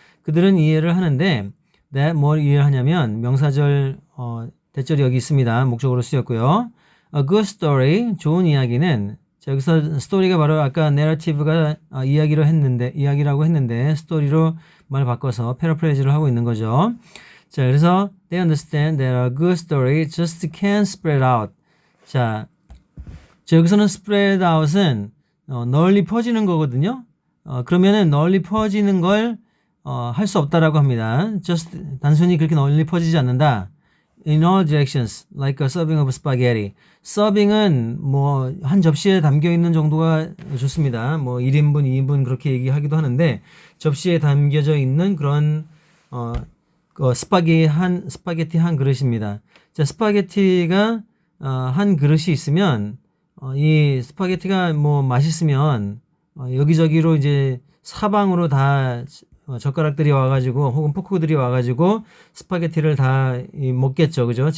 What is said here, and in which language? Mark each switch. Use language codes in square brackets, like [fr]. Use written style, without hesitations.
[ko] 그들은 이해를 하는데, 뭘 이해를 하냐면 명사절 대절이 여기 있습니다. 목적으로 쓰였고요. [en] A good story, [ko] 좋은 이야기는, 자, 여기서 스토리가 바로 아까 narrative가 이야기라고 했는데 스토리로 말 바꿔서 패러프레이즈를 하고 있는 거죠. 자, 그래서 [en] they understand that a good story just can't spread out. 자, [ko] 자, 여기서는 spread out은 널리 퍼지는 거거든요. 그러면은 널리 퍼지는 걸 할 수 없다라고 합니다. just 단순히 그렇게 널리 퍼지지 않는다. [en] In all directions, like a serving of spaghetti. [ko] 서빙은 뭐 한 접시에 담겨 있는 정도가 좋습니다. 뭐 1인분, 2인분 그렇게 얘기하기도 하는데 접시에 담겨져 있는 그런 스파게티 한 그릇입니다. 자, 스파게티가 한 그릇이 있으면 이 스파게티가 뭐 맛있으면 여기저기로 이제 사방으로 다 젓가락들이 와가지고 혹은 포크들이 와가지고 스파게티를 다 먹겠죠, 그죠?